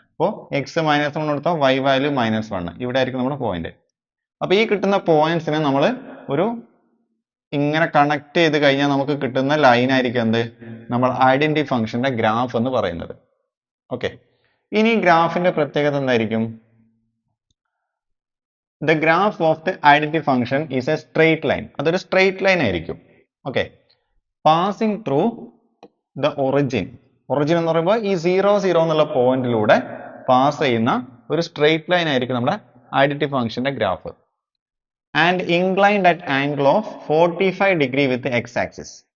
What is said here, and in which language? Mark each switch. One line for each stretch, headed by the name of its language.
Malayalam: അപ്പോൾ എക്സ് -1 കൊടുത്താൽ y value -1, ഇവിടെ ആയിരിക്കും നമ്മുടെ പോയിന്റ്. അപ്പൊ ഈ കിട്ടുന്ന പോയിന്റ്സിനെ നമ്മൾ ഒരു ഇങ്ങനെ കണക്ട് ചെയ്ത് കഴിഞ്ഞാൽ നമുക്ക് കിട്ടുന്ന ലൈൻ ആയിരിക്കും എന്ത്? നമ്മൾ ഐഡന്റിറ്റി ഫംഗ്ഷന്റെ ഗ്രാഫ് എന്ന് പറയുന്നത്. ഓക്കെ, ഇനി ഗ്രാഫിന്റെ പ്രത്യേകത എന്തായിരിക്കും?
English: The graph of the identity function is a straight line.
Malayalam: അതൊരു straight line ആയിരിക്കും. Okay,
English: Passing through the origin.
Malayalam: Origin എന്ന് പറയുമ്പോൾ ഈ 0 0 എന്നുള്ള പോയിന്റിലൂടെ പാസ് ചെയ്യുന്ന ഒരു സ്ട്രെയിറ്റ് ലൈൻ ആയിരിക്കും നമ്മുടെ ഐഡന്റിറ്റി ഫംഗ്ഷന്റെ graph.
English: And inclined at angle of 45 degree with X axis.